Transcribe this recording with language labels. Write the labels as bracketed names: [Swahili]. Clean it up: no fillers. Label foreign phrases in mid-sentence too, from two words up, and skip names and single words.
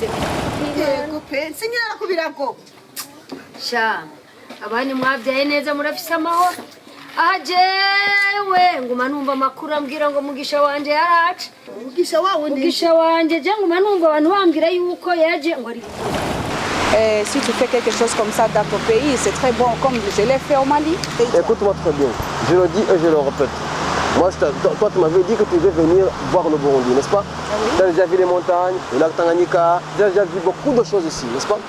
[Kinyarwanda] yego pe sinyara kubirago [Rundi] sha abandi mwabyaye neza murafise amahoro aha jewe nguma numva amakuru ambwira ngo mugisha wanje yaraca mugisha wanje je nguma numva abantu bambwira yuko yaje ngo ari [French] si tu fais quelque chose comme ça dans ton pays, c'est très bon, comme je l'ai fait au Mali. Écoute-moi très bien, je le dis et je le répète. Moi, toi, tu m'avais dit que tu devais venir voir le Burundi, n'est-ce pas? Oui. Tu as déjà vu les montagnes, le lac Tanganyika, tu as déjà vu beaucoup de choses ici, n'est-ce pas?